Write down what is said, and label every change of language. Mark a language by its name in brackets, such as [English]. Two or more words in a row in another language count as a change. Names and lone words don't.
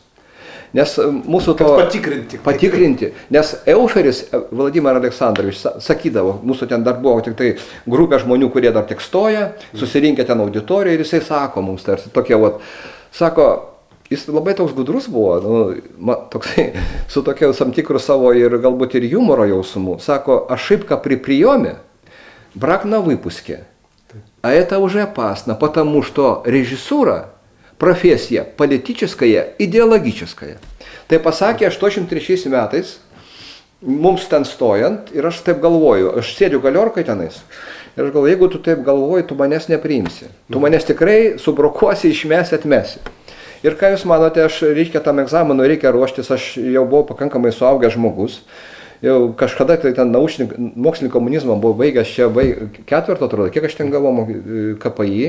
[Lithuanian] Nes mūsų to patikrinti, nes Euferis Vladimir Aleksandrovič sakydavo, mūsų ten dar buvo tik tai grupė žmonių, kurie dar tik stoja, susirinkę ten auditoriją ir jisai sako mums, tarsi tokie, sako, jis labai toks gudrus buvo, toksai, su tokia tam tikru savo ir galbūt ir humoro jausmu, sako, [Russian] ошибка при приеме, брак на выпуске, а это уже опасно, потому что режиссура профессия политическая, идеологическая. [Lithuanian] Tai pasakė 83 metais, mums ten stojant, ir aš taip galvoju, aš sėdžiu galiorkai tenais, ir aš galvoju, jeigu tu taip galvoji, tu manęs nepriimsi. Tu manęs tikrai subrokuosi, išmesi, atmesi. Ir ką jūs manote, reikia tam egzaminui, reikia ruoštis, aš jau buvau pakankamai suaugęs žmogus, jau kažkada tai ten mokslinį komunizmą buvau baigęs čia 4, atrodo, kiek aš ten gavau KPI.